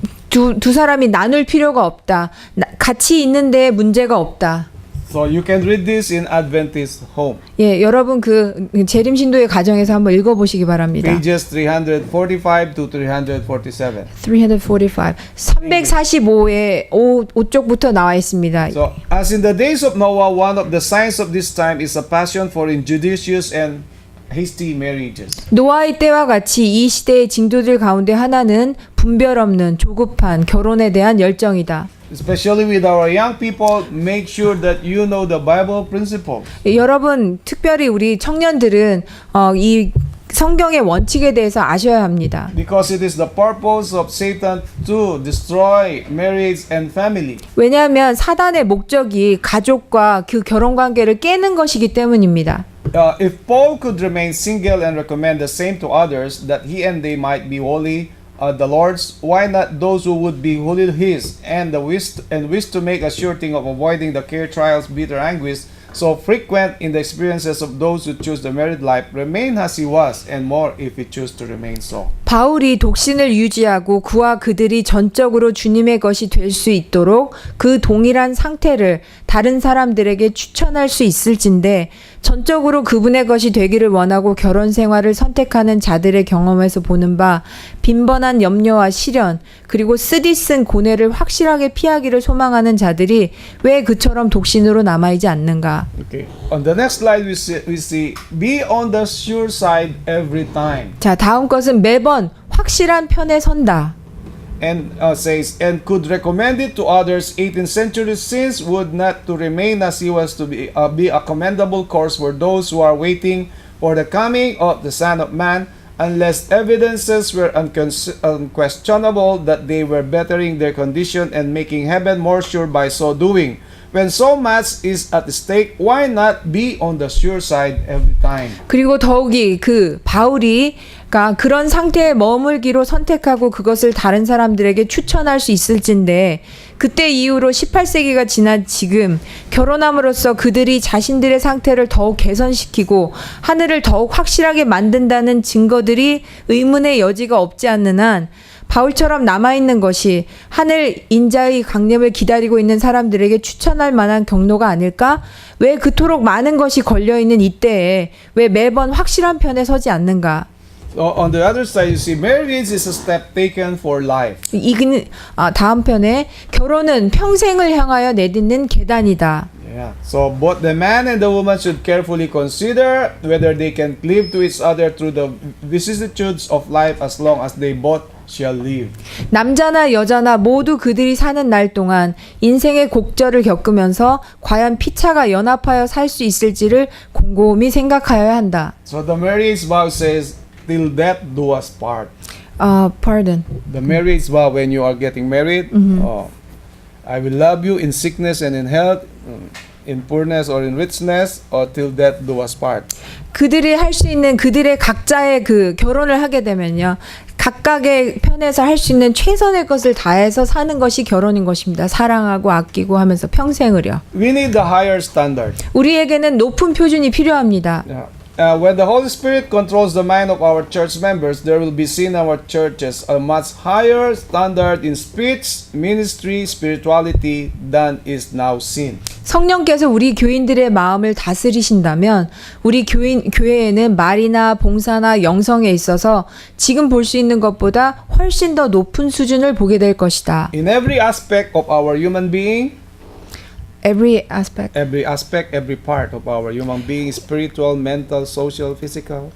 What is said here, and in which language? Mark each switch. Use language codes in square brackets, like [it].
[ko] 두 사람이 나눌 필요가 없다. 같이 있는데 문제가 없다. [en] So you can read this in Adventist home. [ko] 예, 여러분 그 재림 신도의 가정에서 한번 읽어 보시기 바랍니다. [en] Pages 345 to 347. 345. [ko] 345의 5쪽부터 나와 있습니다. [en] So, as in the days of Noah, one of the signs of this time is a passion for injudicious and hasty marriages. [ko] 노아의 때와 같이 이 시대의 징조들 가운데 하나는 분별 없는 조급한 결혼에 대한 열정이다. [en] Especially with our young people, make sure that you know the Bible principle. [ko] 여러분, 특별히 우리 청년들은 이 성경의 원칙에 대해서 아셔야 합니다. [en] Because it is the purpose of Satan to destroy marriage and family. [ko] 왜냐하면 사단의 목적이 가족과 그 결혼 관계를 깨는 것이기 때문입니다. [en] If Paul could remain single and recommend the same to others, that he and they might be holy, the Lord's, why not those who would be wholly His, and wish to make a sure thing of avoiding the care, trials, bitter anguish, so frequent in the experiences of those who choose the married life, remain as he was, and more if he choose to remain so. [ko] 바울이 독신을 유지하고 그와 그들이 전적으로 주님의 것이 될 수 있도록 그 동일한 상태를 다른 사람들에게 추천할 수 있을진데 전적으로 그분의 것이 되기를 원하고 결혼 생활을 선택하는 자들의 경험에서 보는 바 빈번한 염려와 시련 그리고 쓰디쓴 고뇌를 확실하게 피하기를 소망하는 자들이 왜 그처럼 독신으로 남아있지 않는가? [en] Okay. On the next slide, we see be on the sure side every time. [ko] 자, 다음 것은 매번 확실한 편에 선다. [en] And says, and could recommend it to others 18th century since would not to remain as he was to be a commendable course for those who are waiting for the coming of the Son of Man, unless evidences were unquestionable that they were bettering their condition and making heaven more sure by so doing. When so much is at stake, why not be on the sure side every time? [ko] 그리고 더욱이 그 바울이 그런 상태에 머물기로 선택하고 그것을 다른 사람들에게 추천할 수 있을진데 그때 이후로 18세기가 지난 지금 결혼함으로써 그들이 자신들의 상태를 더욱 개선시키고 하늘을 더욱 확실하게 만든다는 증거들이 의문의 여지가 없지 않는 한 바울처럼 남아있는 것이 하늘 인자의 강림을 기다리고 있는 사람들에게 추천할 만한 경로가 아닐까? 왜 그토록 많은 것이 걸려있는 이때에 왜 매번 확실한 편에 서지 않는가? [en] On the other side, you see, marriage is a step taken for life. [ko] 다음 편에 결혼은 평생을 향하여 내딛는 계단이다. [en] Yeah. So both the man and the woman should carefully consider whether they can cleave to each other through the vicissitudes of life as long as they both shall live. [ko] 남자나 여자나 모두 그들이 사는 날 동안 인생의 곡절을 겪으면서 과연 피차가 연합하여 살 수 있을지를 곰곰이 생각하여야 한다. [en] So the marriage vow says, till death do us part. Pardon. The marriage vow when you are getting married, I will love you in sickness and in health, in poorness or in richness, or till death do us part. [ko] 그들이 할 수 있는 그들의 각자의 그 결혼을 하게 되면요. 각각의 편에서 할 수 있는 최선의 것을 다해서 사는 것이 결혼인 것입니다. 사랑하고 아끼고 하면서 평생을요. [en] We need the higher standard. [ko] 우리에게는 높은 표준이 필요합니다. [en] Yeah. When the Holy Spirit controls the mind of our church members, there will be seen in our churches a much higher standard in speech, ministry, spirituality than is now seen. [ko] 성령께서 우리 교인들의 마음을 다스리신다면 우리 교회에는 말이나 봉사나 영성에 있어서 지금 볼 수 있는 것보다 훨씬 더 높은 수준을 보게 될 것이다. [en] In every aspect of our human being, Every aspect. every part of our human being, spiritual, mental, social, physical.